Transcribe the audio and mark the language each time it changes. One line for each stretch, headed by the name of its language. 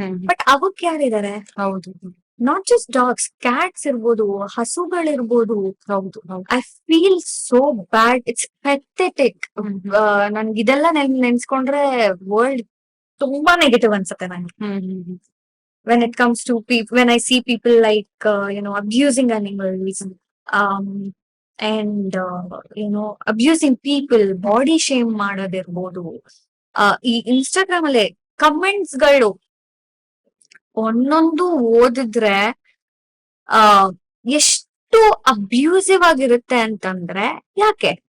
Kannada: But ಅವಕ್ ಯಾರಿದ್ದಾರೆ?
English: not just dogs,
Kannada: cats ಇರ್ಬೋದು, ಹಸುಗಳಿರ್ಬೋದು.
English: I feel so bad. It's pathetic.
Kannada: ನನ್ಗೆ ಇದೆಲ್ಲ ನೆನ್ಸ್ಕೊಂಡ್ರೆ ವರ್ಲ್ಡ್ ತುಂಬಾ ನೆಗೆಟಿವ್ ಅನ್ಸುತ್ತೆ ನಂಗೆ.
English: when it comes to people, when I see people like abusing animals, and abusing people, body shame ಮಾಡೋದಿರ್ಬೋದು.
Kannada: ಈ Instagram ಅಲ್ಲಿ comments ಗಳು ಒಂದೊಂದು ಓದಿದ್ರೆ ಆ ಎಷ್ಟು ಅಬ್ಯೂಸಿವ್ ಆಗಿರುತ್ತೆ ಅಂತಂದ್ರೆ, ಯಾಕೆ?